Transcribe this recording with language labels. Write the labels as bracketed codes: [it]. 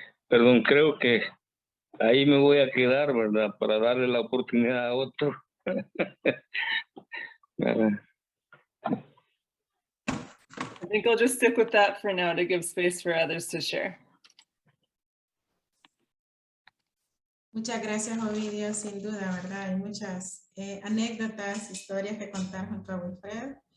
[es] Perdón, creo que ahí me voy a quedar, ¿verdad? Para darle la oportunidad a otro. [en] I think I'll just stick with that for now to give space for others to share. [es] Muchas gracias, Ovidio, sin duda, ¿verdad? Hay muchas anécdotas, historias que contar junto a Wilfredo.